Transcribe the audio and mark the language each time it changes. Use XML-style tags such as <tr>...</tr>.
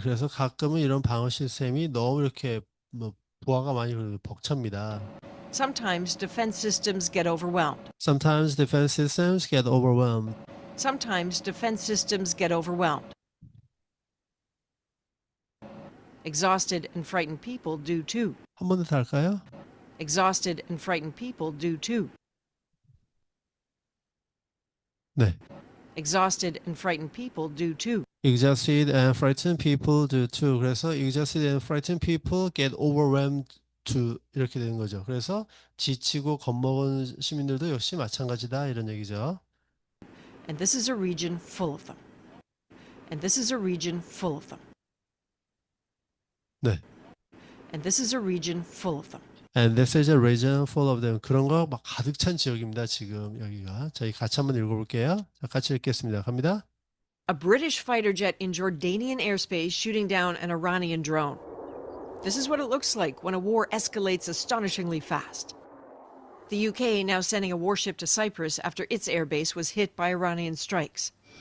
<ko>그래서 가끔은 이런 방어 시스템이 너무 이렇게 뭐 부하가 많이 벅찹니다.</ko> <en>Sometimes defense systems get overwhelmed. Sometimes defense systems get overwhelmed. Sometimes defense systems get overwhelmed. Exhausted and frightened people do too.</en> <ko>한 번 더 할까요?</ko> <en>Exhausted and frightened people do too.</en> <ko>네.</ko> <en>Exhausted and frightened people do too. Exhausted and frightened people do too.</en> <ko>그래서</ko> <en>exhausted and frightened people get overwhelmed too</en> <ko>이렇게 되는 거죠. 그래서 지치고 겁먹은 시민들도 역시 마찬가지다 이런 얘기죠.</ko> <en>And this is a region full of them. And this is a region full of them.</en> <ko>네.</ko> <en>And this is a region full of them. And this is a region full of them.</en> <ko>그런 거 막 가득 찬 지역입니다. 지금 여기가. 저희 같이 한번 읽어볼게요. 자, 같이 읽겠습니다. 갑니다.</ko> <en>A British fighter jet in Jordanian airspace shooting down an Iranian drone. This is what it looks like when a war escalates astonishingly fast. The UK now sending a warship to Cyprus after its airbase was hit by Iranian strikes.</en>